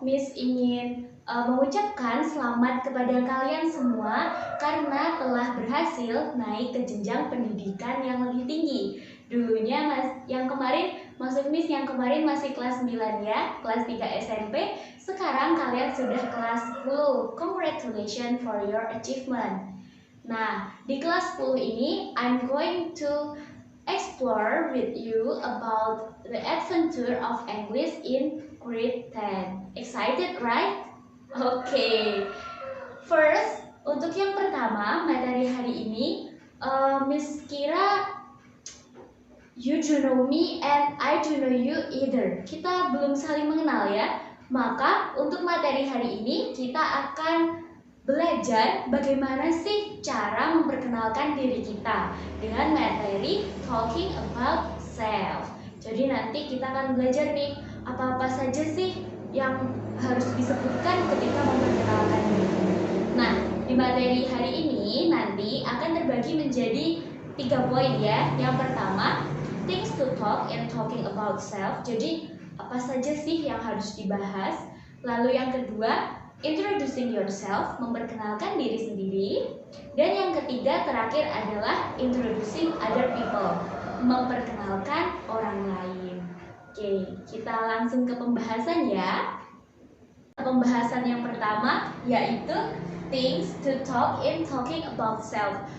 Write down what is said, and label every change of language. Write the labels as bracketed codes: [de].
[id] Miss ingin mengucapkan selamat kepada kalian semua karena telah berhasil naik ke jenjang pendidikan yang lebih tinggi. Dulunya yang kemarin masih kelas 9 ya, kelas 3 SMP. Sekarang kalian sudah kelas 10. [en] Congratulations for your achievement. [id] Nah, di kelas 10 ini [en] I'm going to explore with you about the adventure of English in grade 10. Excited, right? Oke. First, [id] untuk yang pertama, materi hari ini, Miss kira [en] you do know me and I do know you either. [id] Kita belum saling mengenal ya. Maka untuk materi hari ini kita akan belajar bagaimana sih cara memperkenalkan diri kita dengan materi [en] talking about self. [id] Jadi nanti kita akan belajar nih apa-apa saja sih yang harus disebutkan ketika memperkenalkan diri. Nah, di materi hari ini nanti akan terbagi menjadi 3 poin ya. Yang pertama, [en] things to talk and talking about self. [id] Jadi apa saja sih yang harus dibahas? Lalu yang kedua, [en] introducing yourself, [id] memperkenalkan diri sendiri. Dan yang ketiga terakhir adalah [en] introducing other people, [id] memperkenalkan orang lain. Oke, kita langsung ke pembahasan ya. Pembahasan yang pertama yaitu [en] things to talk in talking about self.